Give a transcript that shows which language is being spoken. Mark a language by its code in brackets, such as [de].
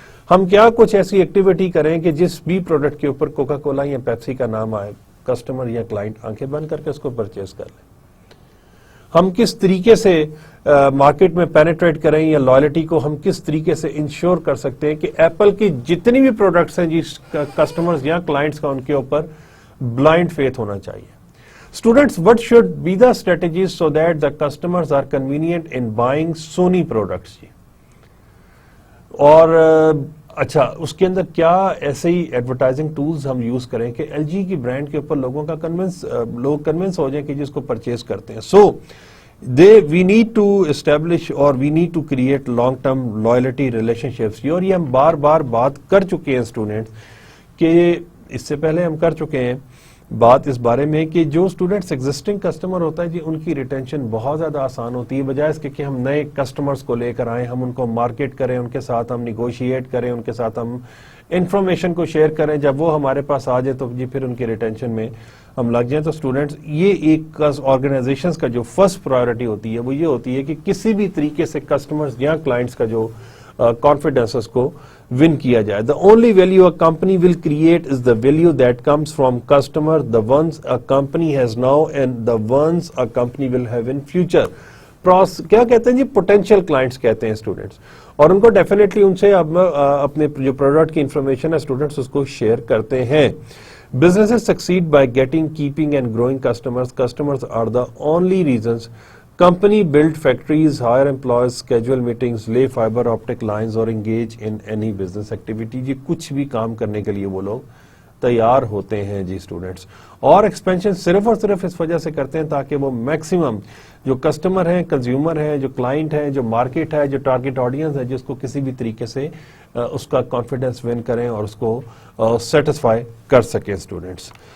[ur] ہم کیا کچھ ایسی ایکٹیویٹی کریں کہ جس بھی پروڈکٹ کے اوپر کوکا کولا یا پیپسی کا نام آئے, کسٹمر یا کلائنٹ آنکھیں بند کر کے اس کو پرچیز کر لیں. ہم کس طریقے سے مارکیٹ میں پینیٹریٹ کریں یا لائلٹی کو ہم کس طریقے سے انشور کر سکتے ہیں کہ ایپل کی جتنی بھی پروڈکٹس ہیں جی کسٹمرز یا کلائنٹس کا ان کے اوپر بلائنڈ فیتھ ہونا چاہیے. [en] Students, what should be the strategies so that the customers are convenient in buying Sony products جی. [ur] اور اچھا اس کے اندر کیا ایسے ہی ایڈورٹائزنگ ٹولز ہم یوز کریں کہ ایل جی کی برانڈ کے اوپر لوگوں کا لوگ کنونس ہو جائیں کہ جس کو پرچیز کرتے ہیں. [en] So we need to establish or we need to create long term loyalty relationships. [ur] اور یہ ہم بار بار بات کر چکے ہیں اسٹوڈنٹس کہ اس سے پہلے ہم کر چکے ہیں بات اس بارے میں کہ جو اسٹوڈنٹس ایگزسٹنگ کسٹمر ہوتا ہے جی ان کی ریٹینشن بہت زیادہ آسان ہوتی ہے بجائے اس کے کہ ہم نئے کسٹمرز کو لے کر آئیں, ہم ان کو مارکیٹ کریں, ان کے ساتھ ہم نیگوشیٹ کریں, ان کے ساتھ ہم انفارمیشن کو شیئر کریں. جب وہ ہمارے پاس آ جائے تو جی پھر ان کی ریٹینشن میں ہم لگ جائیں. تو اسٹوڈنٹس یہ ایک آرگنائزیشنز کا جو فرسٹ پرائیورٹی ہوتی ہے وہ یہ ہوتی ہے کہ کسی بھی طریقے سے کسٹمرز یا کلائنٹس کا جو کانفیڈنس کو ون کیا جائے. [en] The only value a company will create is the value that comes from customer, the ones a company has now and the ones a company will have in future. [ur] کیا کہتے ہیں جی potential clients کہتے ہیں students, اور ان کو definitely ان سے اپنے جو پروڈکٹ کی انفارمیشن ہے اسٹوڈنٹس اس کو شیئر کرتے ہیں. [en] Businesses succeed by getting, keeping and growing customers. Customers are the only reasons company build factories, hire employees, schedule meetings, lay fiber optic lines اور engage in any business activity. [ur] جی کچھ بھی کام کرنے کے لیے وہ لوگ تیار ہوتے ہیں جی اسٹوڈنٹس, اور ایکسپینشن صرف اور صرف اس وجہ سے کرتے ہیں تاکہ وہ میکسیمم جو کسٹمر ہیں, کنزیومر ہیں, جو کلائنٹ ہیں, جو مارکیٹ ہے, جو ٹارگیٹ آڈینس ہے جس کو کسی بھی طریقے سے اس کا کانفیڈنس ون کریں اور اس کو سیٹسفائی کر سکیں اسٹوڈنٹس.